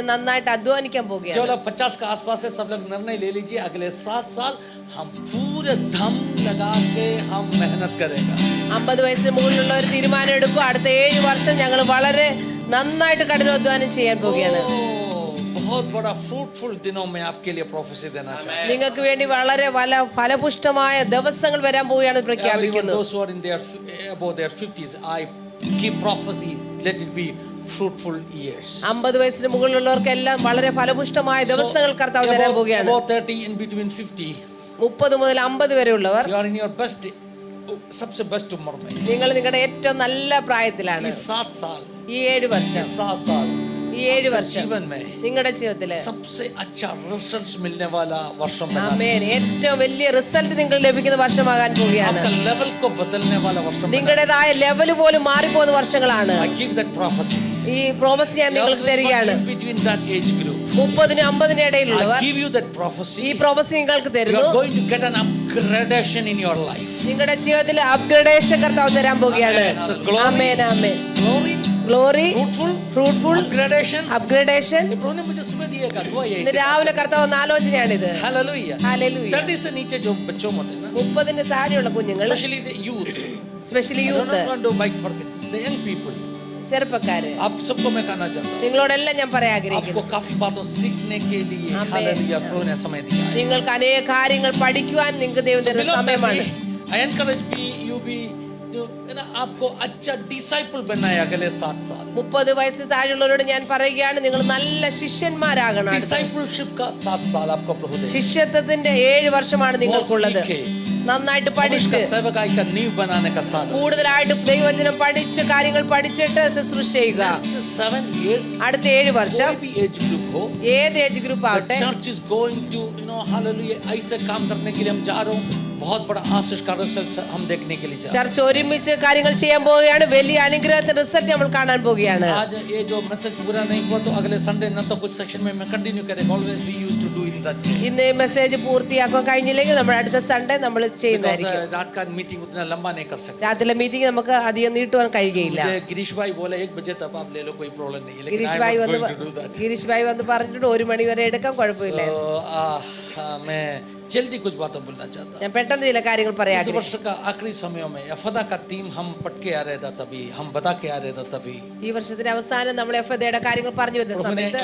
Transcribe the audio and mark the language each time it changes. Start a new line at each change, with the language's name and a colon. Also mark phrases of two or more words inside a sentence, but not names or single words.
Malayalam: നന്നായിട്ട് അധ്വാനിക്കാൻ പോവുകയാണ്.
Hindi: जो लोग 50 के आसपास है सब लोग निर्णय ले लीजिए अगले 7 साल हम पूरे दम लगा के हम मेहनत करेगा.
Malayalam: 50 വയസ്സിന് മുകളിലുള്ളവർ തീരുമാനം എടുക്കും. അടുത്ത 7 വർഷം ഞങ്ങൾ വളരെ നന്നായിട്ട് കഠിനാധ്വാനം ചെയ്യാൻ പോവുകയാണ്.
Hindi: बहुत बड़ा फ्रूटफुल दिनों में आपके लिए प्रोफेसी देना चाहता हूं.
Malayalam: നിങ്ങൾക്ക് വേണ്ടി വളരെ ഫലപുഷ്ടമായ ദിവസങ്ങൾ വരാൻ പോവുകയാണ് പ്രഖ്യാപിക്കുന്നു.
English: Those who are in their above their 50s, I keep prophecy, let it be fruitful years.
Malayalam: 50 വയസ്സിന് മുകളിലുള്ളവർക്കെല്ലാം വളരെ ഫലപുഷ്ടമായ ദിവസങ്ങൾ കർത്താവ് തരാൻ പോവുകയാണ്.
English: About 30 in between 50.
Malayalam: 30 മുതൽ 50 വരെ ഉള്ളവർ
English: You are in your best,
Hindi: सबसे बेस्ट उम्र में.
Malayalam: നിങ്ങൾ നിങ്ങളുടെ ഏറ്റവും നല്ല പ്രായത്തിലാണ്.
Hindi: इस 7 साल,
Malayalam: ഈ 7 വർഷം,
Hindi: 7 साल
Malayalam: ഈ 7 വർഷം
Hindi: जीवन में
Malayalam: നിങ്ങളുടെ ജീവിതത്തില്
Hindi: सबसे अच्छा रिजल्ट्स मिलने वाला वर्षों में.
Malayalam: ആമേൻ. ഏറ്റവും വലിയ റിസൾട്ട് നിങ്ങൾക്ക് ലഭിക്കുന്ന വർഷമാകാൻ പോവുകയാണ്.
Hindi: आपका लेवल को बदलने वाला वर्षों में.
Malayalam: നിങ്ങളുടേതായ ലെവൽ പോലും മാറിപ്പോകുന്ന വർഷങ്ങളാണ്.
English: I give that prophecy.
Malayalam: ഈ പ്രോമിസ് ഞാൻ നിങ്ങൾക്ക് തരികയാണ്.
English: Between that age group,
Malayalam: 30-നും 50-നും ഇടയിലുള്ളവർ
English: I give you that prophecy.
Malayalam: ഈ പ്രോമിസ് നിങ്ങൾക്ക്
English: You
Malayalam: തരുന്നു.
English: are going to get an upgradation in your life.
Malayalam: നിങ്ങളുടെ ജീവിതത്തിൽ അപ്ഗ്രേഡേഷൻ കർത്താവ് തരാൻ പോവുകയാണ്. ആമേൻ, ആമേൻ.
English: Glory,
Malayalam: ഗ്ലോറി,
English: fruitful,
Malayalam: ഫ്രൂട്ട്ഫുൾ,
English: upgradation.
Malayalam: അപ്ഗ്രേഡേഷൻ.
Hindi: प्रभु ने मुझे सुबह दिएगा दुआ यही
Malayalam: ഇന്ന്
Hindi: से.
Malayalam: രാവിലെ കർത്താവ് വന്ന ആലോചനയാണിത്.
English: Hallelujah.
Malayalam: ഹല്ലേലൂയ.
Hindi: 30 से नीचे जो बच्चों होते हैं ना,
Malayalam: 30-ന് താഴെയുള്ള കുഞ്ഞുങ്ങൾ,
English: especially the youth.
Malayalam: സ്പെഷ്യലി
English: I
Malayalam: യൂത്ത്,
English: don't want to beg for the young people.
Malayalam: ചെറുപ്പക്കാര്,
Hindi: आप सबको मैं कहना चाहता हूँ,
Malayalam: നിങ്ങളോടെല്ലാം ഞാൻ പറയാൻ
Hindi: आपको
Malayalam: ആഗ്രഹിക്കുന്നു.
Hindi: काफी बातों सीखने के लिए
English: Amen.
Hindi: हालेलुया प्रभु ने समय दिया है.
Malayalam: നിങ്ങൾക്ക് അനേക കാര്യങ്ങൾ പഠിക്കുവാൻ നിങ്ങൾക്ക് ദൈവം
English: So
Malayalam: തരുന്ന
English: below
Malayalam: സമയമാണ്.
Hindi: 30,
English: I encourage you be
Hindi: आपको अच्छा डिसाइपल बनना है अगले 7 साल.
Malayalam: 30 വയസ്സ് താഴെയുള്ളവരോട് ഞാൻ പറയുകയാണ്, നിങ്ങൾ നല്ല ശിഷ്യന്മാരാകണം.
Hindi: डिसाइपलशिप का 7 साल आपको प्रभु दे.
Malayalam: ശിഷ്യത്വത്തിന്റെ 7 വർഷമാണ് നിങ്ങൾക്കുള്ളത്. നന്നായിട്ട് പഠിച്ച്
Hindi: सेवकाई का नींव बनाने का साल.
Malayalam: കൂടുതലായിട്ട് ദൈവവചനം പഠിച്ച് കാര്യങ്ങൾ പഠിച്ചിട്ട് ശുശ്രൂഷ ചെയ്യുക.
English: Next 7 years,
Malayalam: അടുത്ത 7 വർഷം
Hindi: कोई भी
English: age group
Hindi: हो,
Malayalam: ഏത്
English: age group the
Malayalam: ആവട്ടെ,
English: church is going to
Hindi: hallelujah ऐसे काम करने के लिए हम जा रहे हूँ. बहुत बड़ा आशीष का रिजल्ट हम देखने के लिए जा रहे हैं.
Malayalam: ചർച്ച ഒരുമിച്ച് കാര്യങ്ങൾ ചെയ്യാൻ പോവുകയാണ്. വലിയ അനുഗ്രഹത്തിന്റെ റിസൾട്ട് നമ്മൾ കാണാൻ പോവുകയാണ്.
Hindi: आज ये जो मैसेज पूरा नहीं हुआ तो अगले संडे न तो कुछ सेक्शन में मैं कंटिन्यू करेंगे.
English: always we used to do in that.
Malayalam: ഇന്ന് ഈ മെസ്സേജ് പൂർത്തിയാക്കാൻ കഴിഞ്ഞില്ലെങ്കിൽ നമ്മൾ അടുത്ത സൺഡേ നമ്മൾ ചെയ്യുന്നതായിരിക്കും.
Hindi: रात का मीटिंग उतना लंबा नहीं कर सकते.
Malayalam: രാത്രിയിലെ മീറ്റിംഗ് നമുക്ക് അധികം നീട്ടുവാൻ കഴിയുകയില്ല.
Hindi: मुझे गिरीश भाई बोले 1 बजे तक आप ले लो कोई प्रॉब्लम नहीं है, लेकिन
Malayalam: ഗിരീഷ്
English: I
Malayalam: ഭായി
English: am
Malayalam: വന്ന്
English: going to do that.
Malayalam: ഗിരീഷ് ഭായി വന്ന് പറഞ്ഞിട്ട് 1 മണി വരെ എടുക്കാം, കുഴപ്പമില്ല.
Hindi: मैं जल्दी कुछ बातें बोलना चाहता हूँ.
Malayalam: ഞാൻ പെട്ടെന്ന് ചില കാര്യങ്ങൾ പറയാം.
Hindi: इस वर्ष का आखिरी समयों में यफदा का थीम हम पढ़ के आ रहे था तभी, हम बता के आ रहे था तभी.
Malayalam: ഈ വർഷത്തിന്റെ അവസാനം നമ്മൾ എഫദയുടെ കാര്യങ്ങൾ പറഞ്ഞു വരുന്ന
Hindi: प्रभु ने
Malayalam: സമയത്ത്